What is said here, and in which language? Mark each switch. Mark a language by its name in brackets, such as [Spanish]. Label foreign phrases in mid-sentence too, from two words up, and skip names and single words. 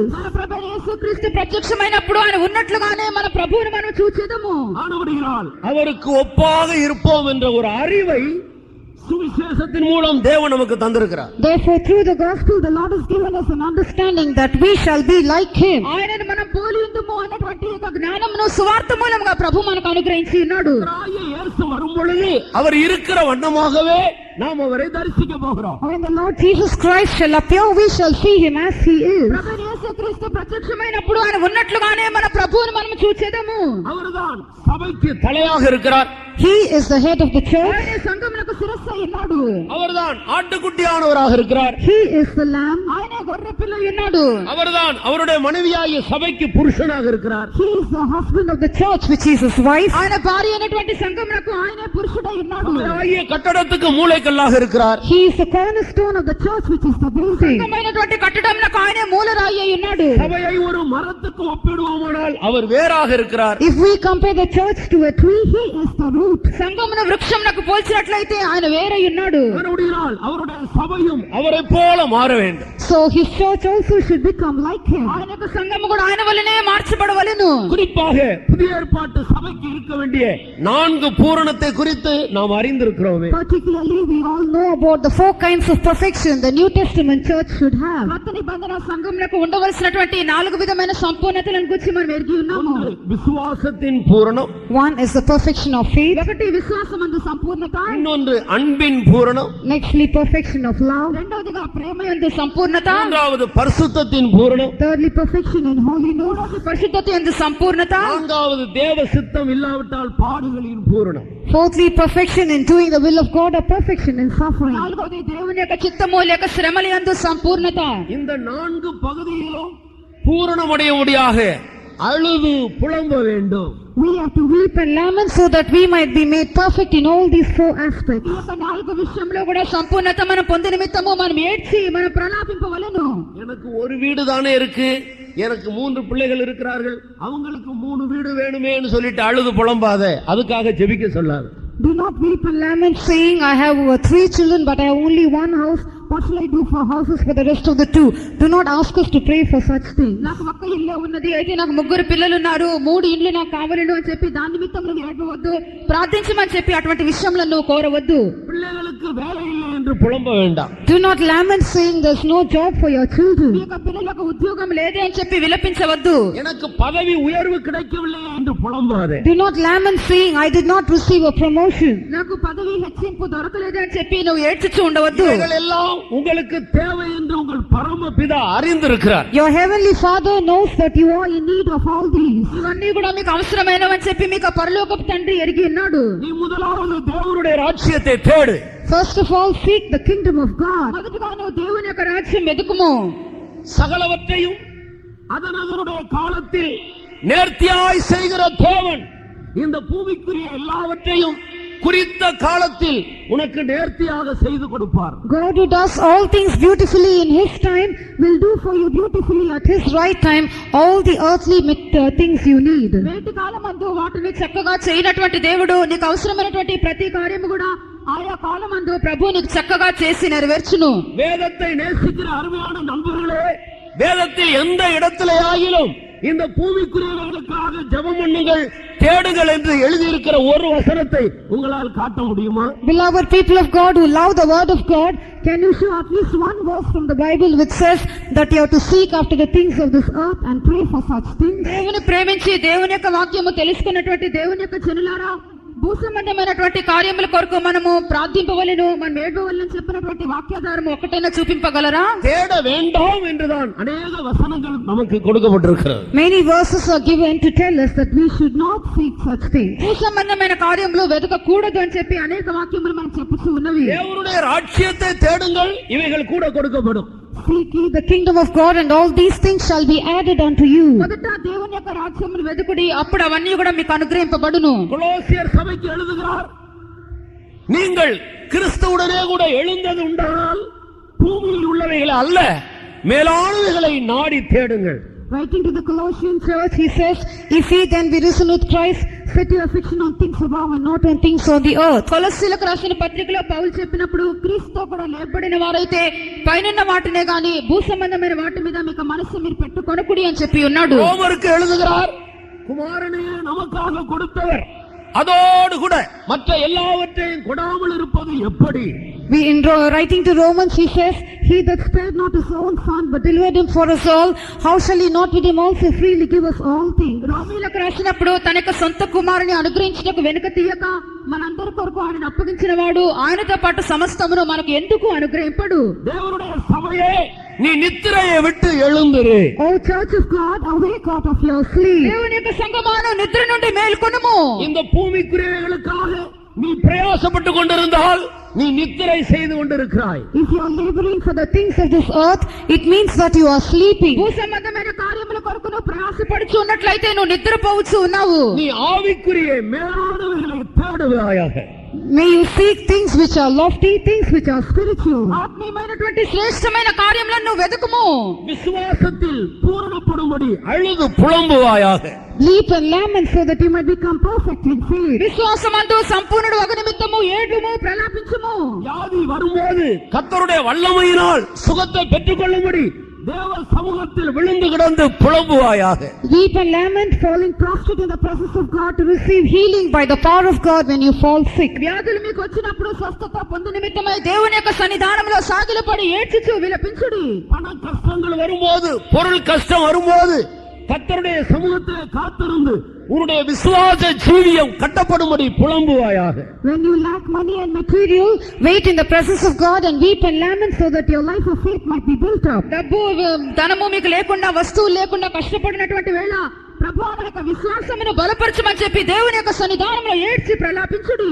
[Telugu] మన ప్రభు యేసుక్రీస్తు ప్రత్యక్షమైనప్పుడు ఆయన ఉన్నట్లుగానే మన ప్రభువును మనం చూచెదము. [Tamil] ஆனபடியால் அவருக்கு ஒப்பாக இருப்போம் என்ற ஒரு அறிவை சுவிசேஷத்தின் மூலம் தேவன் நமக்கு தந்திருக்கிறார். [English] Therefore, through the gospel, the Lord has given us an understanding that we shall be like him. [Telugu] ఆయనను మనం పోలి ఉందుము అన్నటువంటి ఒక జ్ఞానమును సువార్త మూలముగా ప్రభు మనకు అనుగ్రహించి ఉన్నాడు. [Tamil] கர்த்தராகிய இயேசு வரும் பொழுது அவர் இருக்கிற வண்ணமாகவே நாம் அவரை தரிசிக்க போகிறோம். [English] When the Lord Jesus Christ shall appear, we shall see him as he is. [Telugu] ప్రభు యేసుక్రీస్తు ప్రత్యక్షమైనప్పుడు ఆయన ఉన్నట్లుగానే మన ప్రభువుని మనం చూచేదము. [Tamil] அவர்தான் சபைக்கு தலையாக இருக்கிறார். [English] He is the head of the church. [Telugu] ఆయన సంఘమునకు శిరస్సు అయి ఉన్నాడు. [Tamil] அவர்தான் ஆட்டுக்குட்டியானவராக இருக்கிறார். [English] He is the lamb. [Telugu] ఆయన గొర్రె పిల్ల అయి ఉన్నాడు. [Tamil] அவர்தான் அவருடைய மனைவியாகிய சபைக்கு புருஷனாக இருக்கிறார். [English] He is the husband of the church, which is his wife. [Telugu] ఆయన భార్య అయినటువంటి సంఘమునకు ఆయనే పురుషుడై ఉన్నాడు. [Tamil] சபையாகிய கட்டடத்துக்கு மூலைக்கல்லாக இருக்கிறார். [English] He is the cornerstone of the church, which is the building. [Telugu] సంఘమైనటువంటి కట్టడమునకు ఆయనే మూలరాయి అయి ఉన్నాడు. [Tamil] சபையை ஒரு மரத்துக்கு ஒப்பிடுவோமானால் அவர் வேறாக இருக்கிறார். [English] If we compare the church to a tree, he is the root. [Telugu] సంఘమును వృక్షమునకు పోల్చినట్లయితే ఆయన వేరై ఉన్నాడు. [Tamil] அவருடைய சபையும் அவரை போல மாற வேண்டும். [English] So his church also should become like him. [Telugu] ఆయనకు సంఘము కూడా ఆయన వలనే మార్చబడవలెను. [Tamil] குறிப்பாக புதிய ஏற்பாட்டு சபைக்கு இருக்க வேண்டிய 4 பூரணத்தை குறித்து நாம் அறிந்திருக்கிறோமே. [English] Particularly, we all know about the 4 kinds of perfection the New Testament church should have. [Telugu] కొత్త నిబంధన సంఘమునకు ఉండవలసినటువంటి 4 విధమైన సంపూర్ణతలను గురించి మనం ఎరిగి ఉన్నాము. [Tamil] விசுவாசத்தின் பூரணம், [English] One is the perfection of faith. [Telugu] ఒకటి విశ్వాసమందు సంపూర్ణత, [Tamil] இன்னொன்று அன்பின் பூரணம், [English] Nextly, perfection of love. [Telugu] రెండవదిగా ప్రేమయందు సంపూర్ణత, [Tamil] மூன்றாவது பரிசுத்தத்தின் பூரணம், [English] Thirdly, perfection in holiness. [Telugu] పరిశుద్ధత యందు సంపూర్ణత, [Tamil] நான்காவது தேவ சித்தம் இல்லாவிட்டால் பாடுகளின் பூரணம். [English] Fourthly, perfection in doing the will of God, or perfection in suffering. [Telugu] నాలుగవది దేవుని యొక్క చిత్తము లేక శ్రమల యందు సంపూర్ణత. [Tamil] இந்த 4 పగதியிலும் பூரணமடையும்படியாக அழுது புலம்ப வேண்டும். [English] We have to weep and lament so that we might be made perfect in all these 4 aspects. [Telugu] ఈ యొక్క 4 విషయంలో కూడా సంపూర్ణత మనం పొందిన నిమిత్తము మనం ఏడ్చి మనం ప్రలాపింపవలెను. [Tamil] எனக்கு ஒரு வீடு தானே இருக்கு, எனக்கு 3 பிள்ளைகள் இருக்கிறார்கள், அவங்களுக்கு 3 வீடு வேணுமேன்னு சொல்லிட்டு அழுது புலம்பாத, அதுக்காக ஜெபிக்க சொல்லாது. [English] Do not weep and lament, saying, I have 3 children, but I have only 1 house. What shall I do for houses for the rest of the 2? Do not ask us to pray for such things. [Telugu] నాకు ఒక్క ఇల్లే ఉన్నది, అయితే నాకు 3 పిల్లలు ఉన్నారు, 3 ఇండ్లు నాకు కావాలను అని చెప్పి దాని నిమిత్తం నువ్వు ఏడవద్దు, ప్రార్థించమని చెప్పి అటువంటి విషయంలో నువ్వు కోరవద్దు. [Tamil] பிள்ளைகளுக்கு வேலை இல்லை என்று புலம்ப வேண்டாம். [English] Do not lament, saying, there's no job for your children. [Telugu] మీ యొక్క పిల్లలకు ఉద్యోగం లేదే అని చెప్పి విలపించవద్దు. [Tamil] எனக்கு பதவி உயர்வு கிடைக்கவில்லை என்று புலம்பாதே. [English] Do not lament, saying, I did not receive a promotion. [Telugu] నాకు పదవి హెచ్చింపు దొరకలేదే అని చెప్పి నువ్వు ఏడ్చుచూ ఉండవద్దు. [Tamil] இவைகள் எல்லாம் உங்களுக்கு தேவை என்று உங்கள் பரமபிதா அறிந்திருக்கிறார். [English] Your heavenly Father knows that you are in need of all these. [Telugu] ఇవన్నీ కూడా మీకు అవసరమైనవని చెప్పి మీకు పరలోకపు తండ్రి ఎరిగి ఉన్నాడు. [Tamil] நீ முதலாவது தேவனுடைய ராஜ்யத்தை தேடு. [English] First of all, seek the kingdom of God. [Telugu] మొదటగా నువ్వు దేవుని యొక్క రాజ్యం వెతుకుము. [Tamil] சகலவற்றையும் அதனுடைய காலத்தில் நேர்த்தியாய் செய்கிற தேவன் இந்த பூமிக்குரிய எல்லாவற்றையும் குறித்த காலத்தில் உனக்கு நேர்த்தியாக செய்து கொடுப்பார். [English] God, who does all things beautifully in his time, will do for you beautifully at his right time all the earthly things you need. [Telugu] వేటి కాలమందు వాటిని చక్కగా చేయనటువంటి దేవుడు నీకు అవసరమైనటువంటి ప్రతి కార్యము కూడా ఆయా కాలమందు ప్రభు నీకు చక్కగా చేసి నెరవేర్చును. [Tamil] வேதத்தை நேசிக்கிற அருமையான நண்பர்களே, வேதத்தில் எந்த இடத்திலேயாகிலும் இந்த பூமிக்குரியவர்களுக்காக ஜெபம் பண்ணுங்கள், தேடுங்கள் என்று எழுதியிருக்கிற ஒரு வசனத்தை உங்களால் காட்ட முடியுமா? [English] Beloved people of God who love the word of God, can you show at least one verse from the Bible which says that you have to seek after the things of this earth and pray for such things? [Telugu] దేవుని ప్రేమించి దేవుని యొక్క వాక్యము తెలుసుకున్నటువంటి దేవుని యొక్క జనులారా, భూసంబంధమైనటువంటి కార్యముల కొరకు మనము ప్రార్థింపవలెను, మనం ఏడవలెను చెప్పినటువంటి వాక్యాధారము ఒకటైనా చూపింపగలరా? [Tamil] தேட வேண்டாம் என்றுதான் அநேக வசனங்கள் நமக்கு கொடுக்கப்பட்டிருக்கிறது. [English] Many verses are given to tell us that we should not seek such things. [Telugu] భూసంబంధమైన కార్యములు వెతకకూడదు అని చెప్పి అనేక వాక్యములు మనం చెప్పుతూ ఉన్నవి. [Tamil] தேவனுடைய ராஜ்யத்தை தேடுங்கள், இவைகள் கூட கொடுக்கப்படும். [English] Seek ye the kingdom of God, and all these things shall be added unto you. [Telugu] మొదట దేవుని యొక్క రాజ్యమును వెతుకుడి, అప్పుడు అవన్నీ కూడా మీకు అనుగ్రహింపబడును. [Tamil] கொலோசியர் சபைக்கு எழுதுகிறார், நீங்கள் கிறிஸ்துவுடனே கூட எழுந்தது உண்டானால் பூமியில் உள்ளவைகளை அல்ல, மேலானவைகளை நாடி தேடுங்கள். [English] Writing to the Colossian church, he says, if ye then be risen with Christ, set your affection on things above and not on things on the earth. [Telugu] కొలస్సీలకు రాసిన పత్రికలో పౌలు చెప్పినప్పుడు, క్రీస్తుతో కూడా లేపబడిన వారైతే పైనున్న వాటినే గాని భూ సంబంధమైన వాటి మీద మీకు మనస్సు మీరు పెట్టుకొనకుడి అని చెప్పి ఉన్నాడు. [Tamil] ரோமருக்கு எழுதுகிறார், குமாரனையே நமக்காக கொடுத்தவர் அதோடு கூட மற்ற எல்லாவற்றையும் கொடாமல் இருப்பது எப்படி? [English] Writing to Romans, he says, He that spared not his own son, but delivered him for us all, how shall he not with him also freely give us all things? [Telugu] రోమీయులకు రాసినప్పుడు తన యొక్క సొంత కుమారుని అనుగ్రహించుటకు వెనుక తీయక మనందరి కొరకు ఆయన అప్పగించిన వాడు ఆయనతో పాటు సమస్తమును మనకు ఎందుకు అనుగ్రహింపడు? [Tamil] தேவனுடைய சபையே நீ நித்திரையை விட்டு எழுந்திரு. [English] O church of God, awake out of your sleep. [Telugu] దేవుని యొక్క సంగమాను నిద్ర నుండి మేల్కొనుము. [Tamil] இந்த பூமிக்குரியவைகளுக்காக நீ பிரயாசப்பட்டு கொண்டிருந்தால் நீ நித்திரை செய்து கொண்டிருக்கிறாய். [English] If you are laboring for the things of this earth, it means that you are sleeping. [Telugu] భూ సంబంధమైన కార్యముల కొరకు నువ్వు ప్రయాసపడుచు ఉన్నట్లయితే నువ్వు నిద్రపోవచ్చు ఉన్నావు. [Tamil] நீ ஆவிக்குரிய மேலானவைகளை தேடுவாயாக. [English] May you seek things which are lofty, things which are spiritual. [Telugu] ఆత్మీయమైనటువంటి శ్రేష్టమైన కార్యములను నువ్వు వెతుకుము. [Tamil] விசுவாசத்தில் பூரணப்படும்படி அழுது புலம்புவாயாக. [English] Leap and lament so that you might become perfect in faith. [Telugu] విశ్వాసమందు సంపూర్ణుడు అగు నిమిత్తము ఏడుము ప్రలాపించుము. [Tamil] வியாதி வரும்போது கர்த்தருடைய வல்லமையினால் சுகத்தை பெற்றுக்கொள்ளும்படி தேவ சமூகத்தில் விழுந்து கிடந்து புலம்புவாயாக. [English] Weep and lament, falling prostrate in the presence of God to receive healing by the power of God when you fall sick. [Telugu] వ్యాధులు మీకు వచ్చినప్పుడు స్వస్థత పొందు నిమిత్తమై దేవుని యొక్క సన్నిధానంలో సాగిలపడి ఏడ్చుచు విలపించుడి. [Tamil] பண கஷ்டங்கள் வரும்போது, பொருள் கஷ்டம் வரும்போது கர்த்தருடைய சமூகத்திலே காத்திருந்து உன்னுடைய விசுவாச ஜீவியம் கட்டப்படும்படி புலம்புவாயாக. [English] When you lack money and material, wait in the presence of God and weep and lament so that your life of faith might be built up. [Telugu] డబ్బు ధనము మీకు లేకుండా వస్తువులు లేకుండా కష్టపడినటువంటి వేళ ప్రభువా నా యొక్క విశ్వాసమును బలపరచమని చెప్పి దేవుని యొక్క సన్నిధానంలో ఏడ్చి ప్రలాపించుడి.